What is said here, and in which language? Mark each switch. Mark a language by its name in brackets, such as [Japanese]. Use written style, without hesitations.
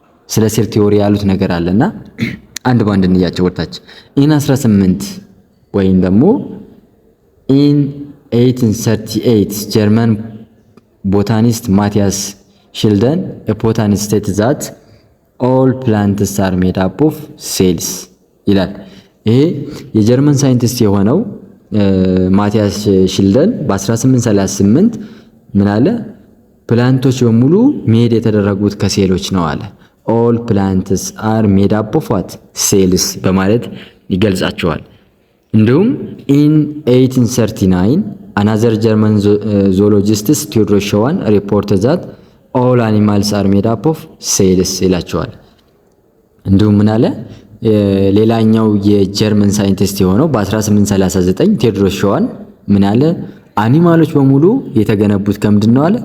[Amharic] ስለ ሴል ቲዮሪ ያሉት ነገር አለና አንድ ባንድ እንያቸው ወጣች። ኢን 18 ወይም ደግሞ ኢን 1838 ጀርመን ቦታኒስት ማቲያስ ሽልደን [English] a botanist stated that all plants are made up of cells [Amharic] ይላል። ይሄ የጀርመን ሳይንቲስት የሆነው ማቲያስ ሽልደን በ1838 ምን አለ? ፕላንቶች በሙሉ ሜድ የተደረጉት ከሴሎች ነው አለ። [English] all plants are made up of what? cells [Amharic] በማለት ይገልጻቸዋል። [English] እንዲሁም in 1839 another German zoologist Theodor Schwann reported that all animals are made up of cells [Amharic] ይላቸዋል። እንዲሁም ምን አለ? ሌላኛው የጀርመን ሳይንቲስት የሆነው በ1839 ቴዎድሮስ ሸዋን ምን አለ? አኒማሎች በሙሉ የተገነቡት ከምንድን ነው አለ?